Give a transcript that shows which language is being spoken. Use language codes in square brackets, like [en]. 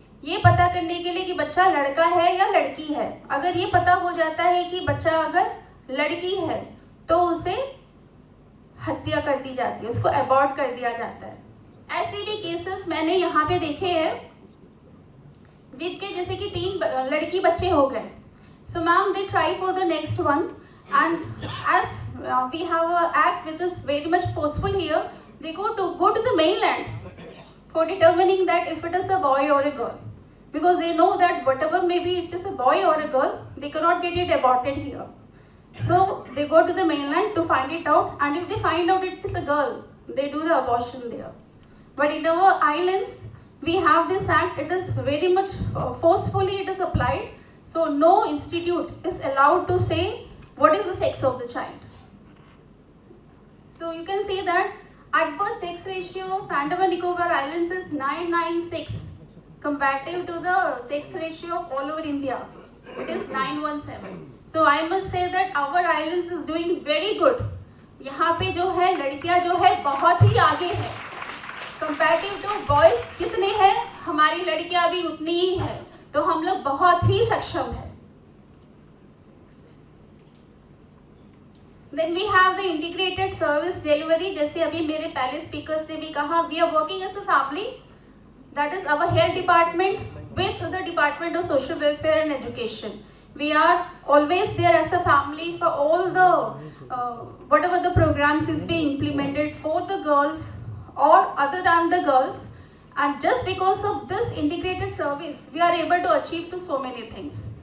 [hi] ये पता करने के लिए कि बच्चा लड़का है या लड़की है, अगर ये पता हो जाता है कि बच्चा अगर लड़की है तो उसे हत्या कर दी जाती है, उसको अबॉर्ट कर दिया जाता है. ऐसे भी केसेस मैंने यहाँ पे देखे हैं जिनके जैसे कि 3 लड़की बच्चे हो गए. [en] So ma'am they try for the next one, and as we have an act which is very much forceful here, they go to the mainland for determining that if it is a boy or a girl, because they know that whatever maybe it is a boy or a girl, they cannot get it aborted here. So they go to the mainland to find it out, and if they find out it is a girl, they do the abortion there. But in our islands we have this act, it is very much forcefully it is applied. So no institute is allowed to say what is the sex of the child. So you can see that at-birth sex ratio of Andaman Nicobar Islands is 996 comparative to the sex ratio of all over India. It is 917. So I must say that our islands is doing very good. [hi] यहाँ पे जो है लड़कियाँ जो है बहुत ही आगे है [en] comparative to boys. [hi] जितने हैं हमारी लड़कियाँ भी उतनी ही है, तो हम लोग बहुत ही सक्षम है. [en] Then we have the integrated service delivery. [hi] जैसे अभी मेरे पहले स्पीकर्स ने भी कहा, [en] we are working as a family. That is our health department with the Department of Social Welfare and Education. We are always there as a family for all the whatever the programs is being implemented for the girls or other than the girls. And just because of this integrated service, we are able to achieve to so many things.